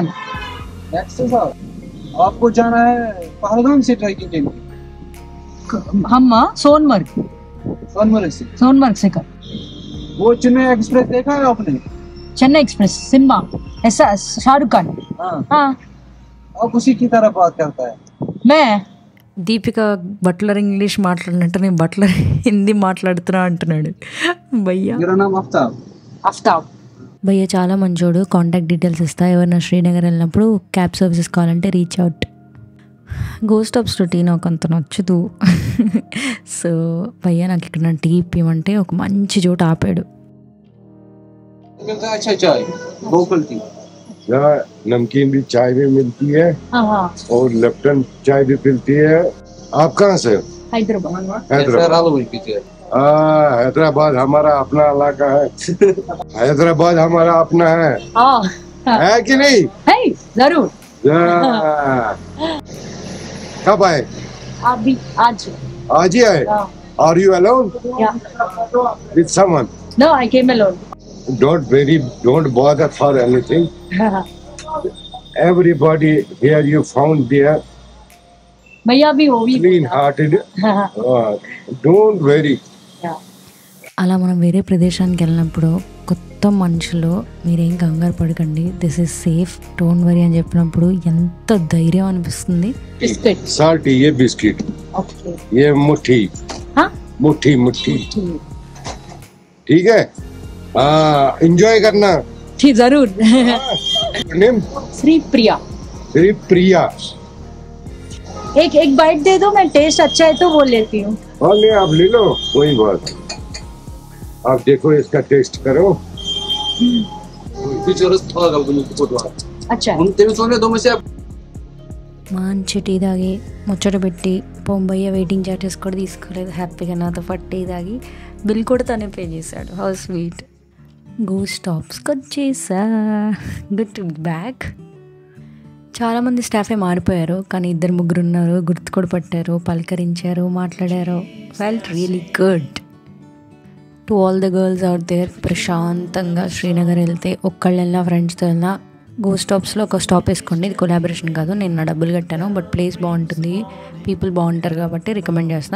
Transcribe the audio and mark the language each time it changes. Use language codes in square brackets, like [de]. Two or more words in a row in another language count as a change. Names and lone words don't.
[hi] नेक्स्ट साल आपको जाना है पहलगाम से ट्रैकिंग के लिए? हम सोनमर्ग सोनमर्ग से कर वो चेन्नई एक्सप्रेस देखा है आपने? चेन्नई एक्सप्रेस सिनेमा ऐसा शाहरुख खान। हाँ अब उसी की तरह बात करता है। मैं [te] దీపిక [en] Butler English [te] మాట్లాడినట్టు నేను బట్లర్ హిందీ మాట్లాడుతున్నా అంటున్నాడు భయ్యా. [hi] मेरा नाम आफ्ताब। [te] భయ్య చాలా మంచోడు. [en] contact details [te] ఇస్తా, ఎవరైనా శ్రీనగర్ వెళ్ళినప్పుడు [en] cab services [te] కావాలంటే [en] reach out. [te] గోస్ట్ స్టాప్స్ టీ నాకు అంత నచ్చదు. సో భయ్య నాకు ఇక్కడ టీ ఇప్పిమంటే ఒక మంచి చోట ఆపాడు. [hi] अच्छा चाय [en] local tea, [hi] यहाँ नमकीन भी चाय भी मिलती है और लेफ्टन चाय भी मिलती है। आप कहाँ से? हैदराबाद हमारा अपना इलाका है। हैदराबाद हमारा अपना है कि नहीं? है जरूर। कब आए? अभी आज ही आए? [en] Are you alone? Yeah. With someone? No, I came alone. Don't bother for anything. Everybody here you found there [hi] भैया भी वो भी [en] clean hearted. Don't worry. [te] అలా మనం వేరే ప్రదేశానికి వెళ్ళినప్పుడు కొత్త మనుషులు మీరేం కంగారు పడకండి, [en] this is safe, don't worry [te] అని చెప్పినప్పుడు ఎంత ధైర్యం అనిపిస్తుంది. [hi] बिस्किट साल्ट ये बिस्किट, ओके ये मुट्ठी, हाँ मुट्ठी ठीक है। एंजॉय करना। ठीक जरूर। नेम श्री प्रिया। एक बाइट दे दो, मैं टेस्ट अच्छा है तो वो लेती हूँ। हाँ ले, आप ले लो, कोई बात। आप देखो इसका टेस्ट करो। अच्छा [te] మంచి టీ తాగి ముచ్చట పెట్టి పొంబయ్య [en] waiting charges [te] కూడా తీసుకోలేదు, హ్యాపీగా నాతో పాటు టీ తాగి బిల్ కూడా తనే పే చేశాడు. [en] How sweet. [te] గోస్ట్ స్టాప్స్కి వచ్చేసా, [en] good to be back. [te] చాలామంది స్టాఫే మారిపోయారు, కానీ 2-3 ఉన్నారు, గుర్తు కూడా పట్టారు, పలకరించారు, మాట్లాడారు. [en] Felt really good. To all the girls out there, [te] ప్రశాంతంగా శ్రీనగర్ వెళ్తే ఒక్కళ్ళు వెళ్ళినా ఫ్రెండ్స్తో వెళ్ళినా గోస్ట్ స్టాప్స్లో ఒక స్టాప్ వేసుకోండి. ఇది కొలాబరేషన్ కాదు, నేను నా డబ్బులు కట్టాను, బట్ ప్లేస్ బాగుంటుంది, పీపుల్ బాగుంటారు కాబట్టి రికమెండ్ చేస్తున్నాను.